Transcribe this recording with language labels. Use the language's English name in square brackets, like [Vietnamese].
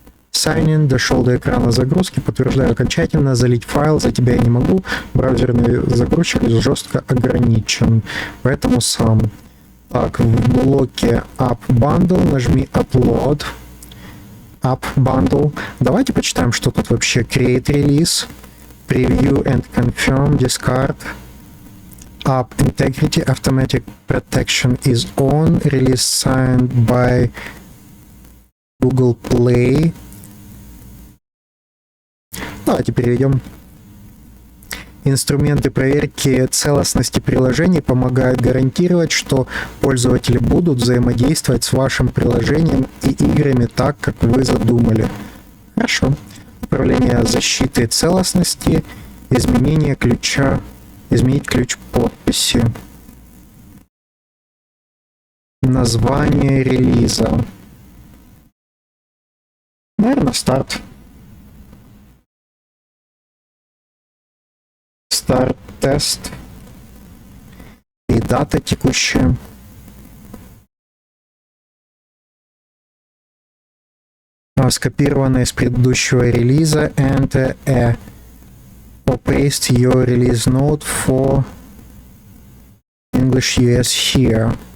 [Russian] Sign-in, дошел до экрана загрузки, подтверждаю окончательно, залить файл за тебя я не могу, браузерный загрузчик жестко ограничен, поэтому сам. Так, в блоке App Bundle нажми Upload. [English] App Bundle. [Russian] Давайте почитаем, что тут вообще. [English] Create Release. Preview and confirm, discard. App integrity, automatic protection is on. Release signed by Google Play. [Russian] Давайте переведем. Инструменты проверки целостности приложений помогают гарантировать, что пользователи будут взаимодействовать с вашим приложением и играми так, как вы задумали. Хорошо. Управление защитой целостности, изменение ключа, изменить ключ подписи, название релиза. Наверное, старт. Старт тест и дата текущая. Скопировано из предыдущего релиза. [English] Enter a or paste your release note for English US here.